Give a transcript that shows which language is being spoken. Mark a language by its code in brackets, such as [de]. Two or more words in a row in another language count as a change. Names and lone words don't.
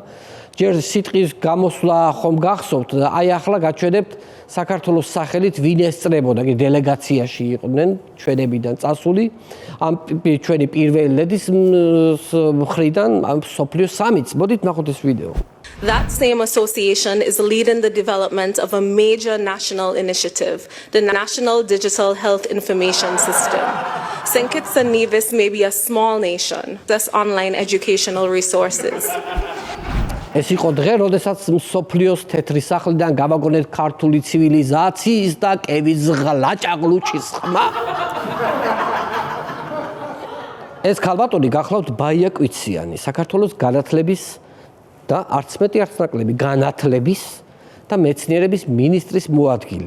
[ka] ჯერ სიტყვის გამოსვლა ხომ გახსოვთ, აი ახლა გაჩვენებთ საქართველოს სახელით ვინ ესწრებოდა, კი დელეგაციაში იყვნენ ჩვენებიდან წასული, ამ ჩვენი პირველი ლედის მხრიდან მსოფლიო სამიტს. მოდით ნახოთ ეს ვიდეო. [en] That same association is leading the development of a major national initiative, the National Digital Health Information System. St. Kitts and Nevis may be a small nation, thus online educational resources. [ka] ეს იყო დღე, როდესაც მსოფლიოს თეთრი სახლიდან გავაგონეთ ქართული ცივილიზაციის და კევის ღლაჭაღლუჩის ხმა. ეს ქალბატონი გახლავთ ბაია კვიციანი, საქართველოს განათლების და არც მეტი არც ნაკლები განათლების და მეცნიერების მინისტრის მოადგილე.